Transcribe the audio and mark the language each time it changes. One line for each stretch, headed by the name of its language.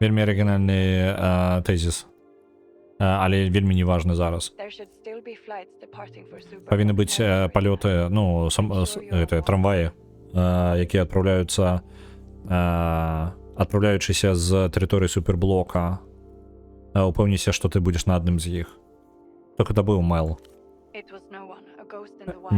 Belarusian: Вельмі арыгінальны тэзіс, але вельмі неважны зараз.
English: there should still be flights departing for Super.
Belarusian: Павінны быць палёты, ну, трамваі, якія адпраўляючыся з тэрыторыі суперблока. Упэўніся, што ты будзеш на адным з іх. Толькі это быў Мэл.
English: It was no one. A ghost in the wild.